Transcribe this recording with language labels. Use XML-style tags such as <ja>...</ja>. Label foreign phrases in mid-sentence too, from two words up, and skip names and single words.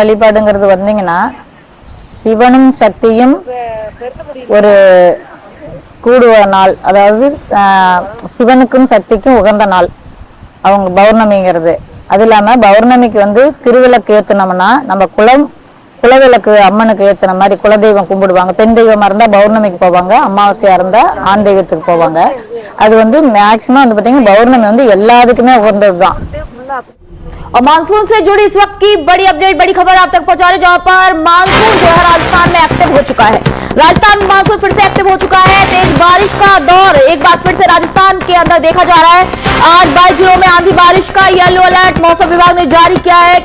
<ta>வழிபாடுங்கிறது வந்தீங்கன்னா சிவனும் சக்தியும் ஒரு கூடுவ நாள், அதாவது சிவனுக்கும் சக்திக்கும் உகந்த நாள் அவங்க பௌர்ணமிங்கிறது. அது இல்லாமல் பௌர்ணமிக்கு வந்து திருவிளக்கு ஏற்றினோம்னா நம்ம குலவிளக்கு அம்மனுக்கு ஏற்றின மாதிரி குலதெய்வம் கும்பிடுவாங்க. பெண் தெய்வமா இருந்தால் பௌர்ணமிக்கு போவாங்க, அமாவாசையா இருந்தால் ஆண் தெய்வத்துக்கு போவாங்க. அது வந்து மேக்சிமம் வந்து பார்த்தீங்கன்னா பௌர்ணமி வந்து எல்லாத்துக்குமே உகந்தது தான்.</ta> <hi>और मानसून से जुड़ी इस वक्त की बड़ी अपडेट, बड़ी खबर आप तक पहुंचा रहे, जहां पर मानसून जो है राजस्थान में एक्टिव हो चुका है। राजस्थान में मानसून फिर से एक्टिव हो चुका है। तेज बारिश का दौर एक बार फिर से राजस्थान के अंदर देखा जा रहा है। आज 22 जिलों में आंधी बारिश का येलो अलर्ट मौसम विभाग ने जारी किया है।</hi>